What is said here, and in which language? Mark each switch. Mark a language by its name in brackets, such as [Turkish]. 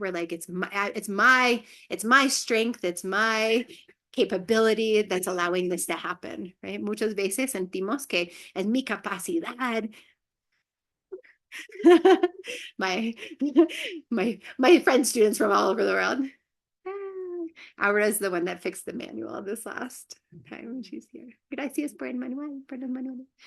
[English] We're like, it's my strength, it's my capability that's allowing this to happen, right? [Spanish] Muchas veces sentimos que es mi capacidad. [English] my my friend students from all over the world. Aura's the one that fixed the manual this last time when she's here. [Spanish] Gracias por el manual, por el manual.